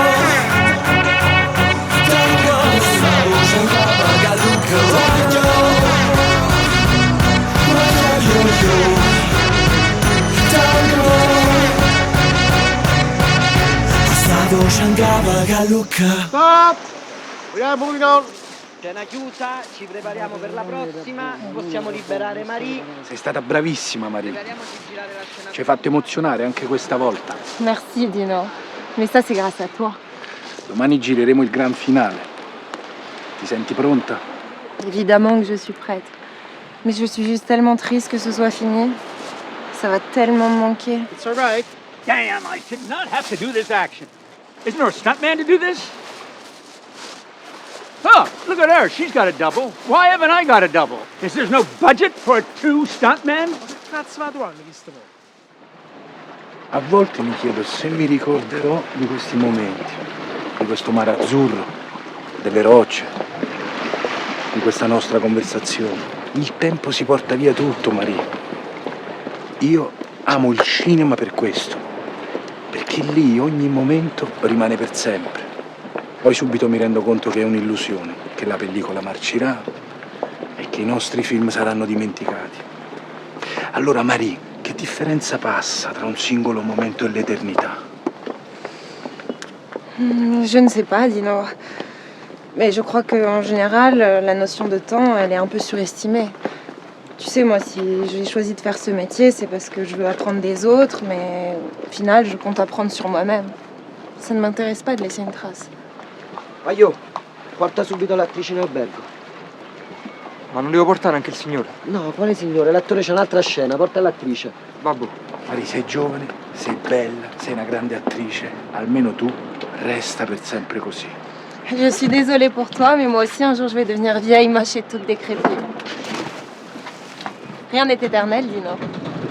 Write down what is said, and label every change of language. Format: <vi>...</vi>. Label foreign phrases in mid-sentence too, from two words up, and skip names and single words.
<it>Tango. Questa voce in cava che lucca. Guaglio yo tango. Questa voce in cava che lucca.</it> <en>Stop! We are moving on.</en> <it>Scena chiusa, ci prepariamo per la prossima, possiamo liberare Marie. Sei stata bravissima, Marie. Prepariamoci a girare la scena. Ci hai fatto emozionare anche questa volta.</it> <fr>Merci Dino, mais ça c'est grâce à toi.</fr> <it>Domani gireremo il gran finale. Ti senti pronta?</it> <fr>Évidemment que je suis prête. Mais je suis juste tellement triste que ce soit fini. Ça va tellement me manquer.</fr> <en>It's all right. Damn, I did not have to do this action. Isn't there a stuntman to do this? Oh, look at her. She's got a double. Why haven't I got a double? Is there no budget for 2 stuntmen?</en> <it>Ma che cazzo vado a di sto? A volte mi chiedo se mi ricorderò di questi momenti, di questo mare azzurro, delle rocce, di questa nostra conversazione. Il tempo si porta via tutto, Maria. Io amo il cinema per questo, perché lì ogni momento rimane per sempre. Poi subito mi rendo conto che è un'illusione, che la pellicola marcirà e che i nostri film saranno dimenticati. Allora, Marie, che differenza passa tra un singolo momento e l'eternità?</it> <fr>Je ne sais pas Dino. Mais je crois qu'en général, la notion de temps, elle est un peu surestimée. Tu sais, moi, si j'ai choisi de faire ce métier, c'est parce que je veux apprendre des autres, mais au final, je compte apprendre sur moi-même. Ça ne m'intéresse pas de laisser une trace.</fr> <it>Maio, porta subito l'attrice in albergo. Ma non devo portare anche il signore? No, quale signore? L'attore c'è un'altra scena, porta l'attrice. Babbo. Marie, sei giovane, sei bella, sei una grande attrice. Almeno tu resta per sempre così.</it> <fr>Je suis désolée pour toi, mais moi aussi, un jour, je vais devenir vieille, moche et toute décrépite. Rien n'est éternel, Dino.</fr>